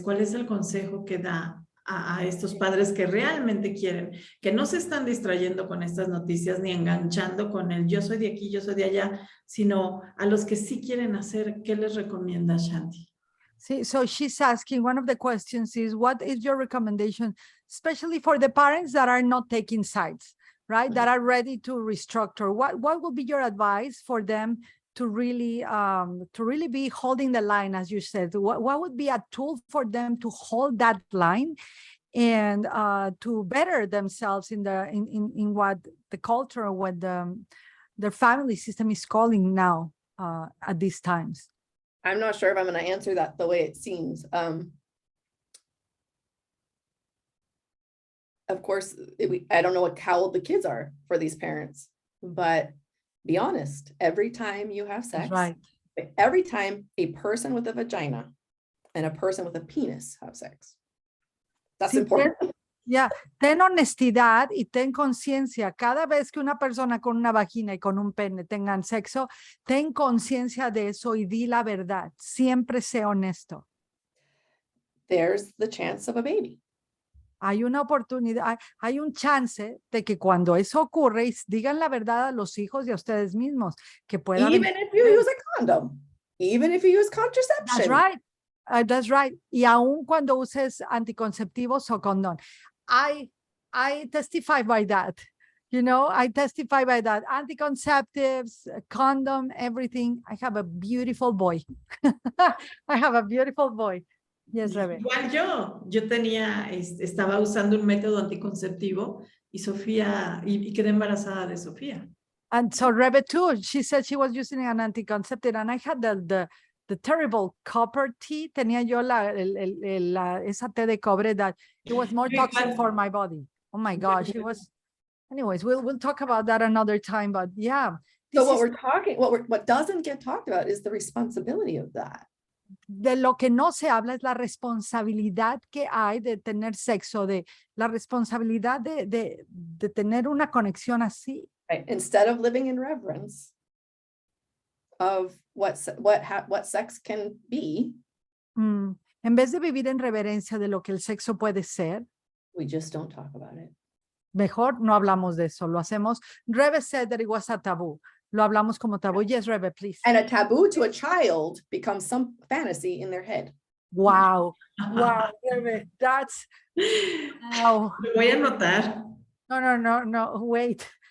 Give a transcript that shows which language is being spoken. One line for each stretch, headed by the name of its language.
Spanish: ¿Cuál es el consejo que da a estos padres que realmente quieren, que no se están distrayendo con estas noticias ni enganchando con el yo soy de aquí, yo soy de allá, sino a los que sí quieren hacer? ¿Qué les recomienda Shanti?
English: See, so she's asking, one of the questions is, what is your recommendation, especially for the parents that are not taking sides, right? That are ready to restructure. What would be your advice for them to really be holding the line, as you said? What would be a tool for them to hold that line and to better themselves in what the culture, what their family system is calling now at these times? I'm not sure if I'm going to answer that the way it seems. Of course, I don't know how old the kids are for these parents, but be honest, every time you have sex, right. Every time a person with a vagina and a person with a penis have sex, that's important.
Spanish: Ten honestidad y ten conciencia. Cada vez que una persona con una vagina y con un pene tengan sexo, ten conciencia de eso y di la verdad. Siempre sé honesto.
English: There's the chance of a baby.
Spanish: Hay una oportunidad, hay un chance de que cuando eso ocurre, digan la verdad a los hijos y a ustedes mismos. Que pueda
English: Even if you use a condom, even if you use contraception. That's right. That's right.
Spanish: Y aún cuando uses anticonceptivos o condón.
English: I testify by that. You know, I testify by that. Anticonceptives, condom, everything. I have a beautiful boy. I have a beautiful boy. Yes, Rebe.
Spanish: Igual yo estaba usando un método anticonceptivo y Sofía, y quedé embarazada de Sofía.
English: And so Rebe too, she said she was using an anticonceptive, and I had the the terrible copper tea.
Spanish: Tenía yo esa té de cobre
English: that it was more toxic for my body. Oh my gosh, it was. Anyways, we'll talk about that another time. But yeah. So what doesn't get talked about is the responsibility of that.
Spanish: De lo que no se habla es la responsabilidad que hay de tener sexo, de la responsabilidad de tener una conexión así.
English: Right. Instead of living in reverence of what sex can be.
Spanish: En vez de vivir en reverencia de lo que el sexo puede ser,
English: we just don't talk about it.
Spanish: Mejor no hablamos de eso, lo hacemos.
English: Rebe said that it was a taboo.
Spanish: Lo hablamos como tabú.
English: Yes, Rebe, please. And a taboo to a child becomes some fantasy in their head. Wow. Wow, Rebe, that's... Wow.
Spanish: Lo voy a anotar.
English: No, wait.